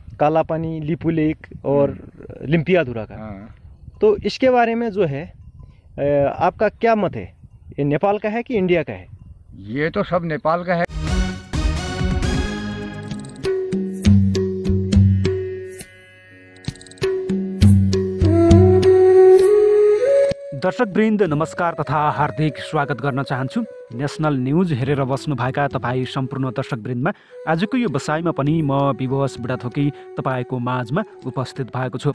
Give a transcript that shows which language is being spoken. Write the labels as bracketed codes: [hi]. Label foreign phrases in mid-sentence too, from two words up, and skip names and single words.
[hi] काला पानी, लिपू लेक और लिम्पियाधुरा का। हाँ। तो इसके बारे में जो है आपका क्या मत है? ये नेपाल का है कि इंडिया का है? ये तो सब नेपाल का है। [ne] दर्शकवृन्द नमस्कार तथा हार्दिक स्वागत गर्न चाहन्छु। नेसनल न्युज हेरेर बस्नुभएका तपाईँ सम्पूर्ण दर्शकवृन्दमा आजको यो बसाइमा पनि म विवश बुढाथोकी तपाईँको माझमा उपस्थित भएको छु।